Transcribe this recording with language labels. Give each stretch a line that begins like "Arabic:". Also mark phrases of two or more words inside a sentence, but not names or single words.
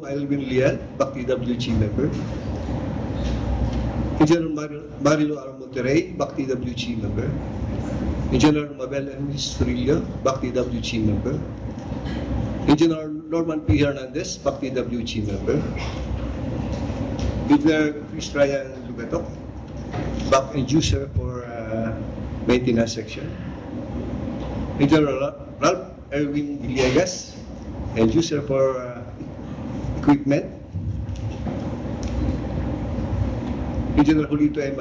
English: Alvin Lial, BAC TWG Member; Engineer Marilo R. Monterrey, BAC TWG Member; Engineer Mabel M. Strillo, BAC TWG Member; Engineer Norman P. Hernandez, BAC TWG Member; Engineer Chris Ryan Lugatok, BAC and user for maintenance section; Engineer Ralph Erwin Villegas, and user for equipment; Engineer Julito M.